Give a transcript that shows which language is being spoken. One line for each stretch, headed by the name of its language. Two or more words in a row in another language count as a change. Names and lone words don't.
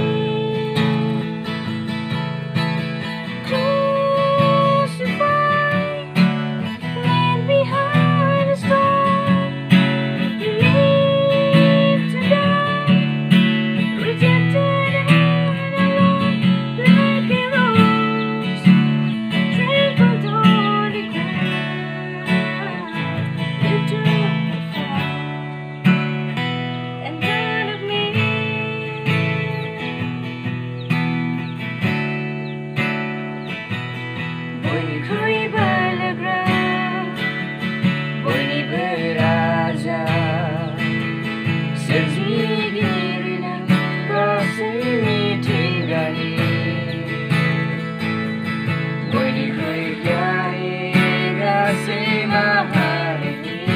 English: Crucified, laid behind a stone, you live to die, rejected and alone, like a rose, trampled on the ground. You took the fall and died of me.
Bodo: बयनिख्रुइबो लोग्रा, बयनिबो राजा, सोरजिगिरि नों गासै मिथिंगानि, बयनिख्रुइ गियानि गासै माहारिनि।